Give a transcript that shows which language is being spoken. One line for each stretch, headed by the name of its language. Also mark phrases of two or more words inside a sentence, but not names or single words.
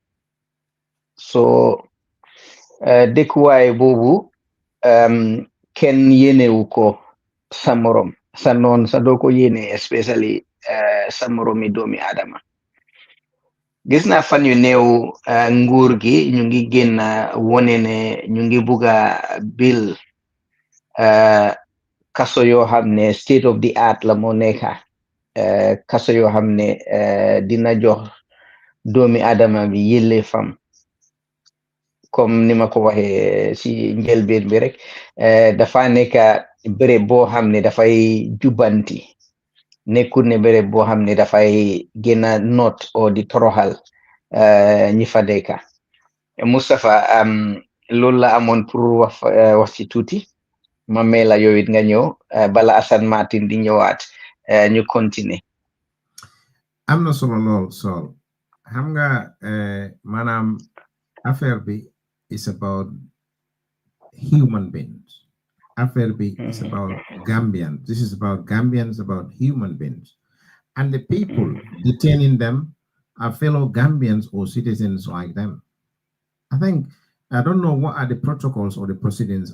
Wolof: so dëkkuwaay boobu kenn yéenewu ko sa morom sa noon sa doo ko yéene especially sa moromi doomi Adama gis naa fan yu néew nguur gi ñu ngi génn wone ne ñu ngi bugga bil kaso yoo xam ne
English: state of the art
Wolof: la moo nekka kaso yoo xam ne dina jox doomi Adama bi yëlle fam comme ni ma ko waxee si njëlbeen bi rek dafa nekk béréb boo xam ne dafay jubanti nekkul ne béréb boo xam ne dafay gën a noot o di toroxal ñi fa dëkka Moustapha loolu la amoon pour wax ci tuuti ma may la yow it nga ñëw bala Assane Martin di ñëwaat ñu continuer am na solo lool Sol xam nga maanaam affaire bi
English: is about human beings. Affair B is about Gambians. This is about Gambians, about human beings. And the people detaining them are fellow Gambians or citizens like them. I think, I don't know what are the protocols or the proceedings.